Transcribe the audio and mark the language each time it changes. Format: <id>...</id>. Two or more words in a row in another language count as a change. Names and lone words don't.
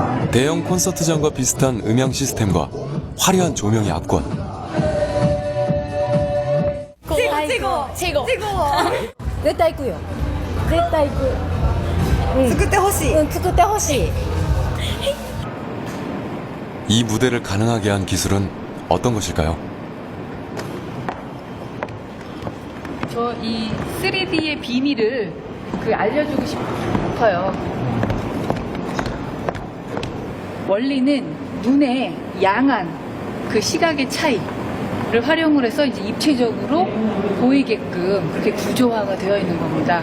<ko>대형 콘서트장과 비슷한 음향 시스템과 화려한 조명이 압권. 최고.</ko> <ja>絶対行くよ。絶対行く。作ってほしい。作ってほしい。</ja> <ko>이 무대를 가능하게 한 기술은 어떤 것일까요? 저 이 3D의 비밀을 알려주고 싶어요. 원리는 눈의 양한 그 시각의 차이를 활용을 해서 이제 입체적으로 보이게끔 그렇게 구조화가 되어 있는 겁니다.</ko>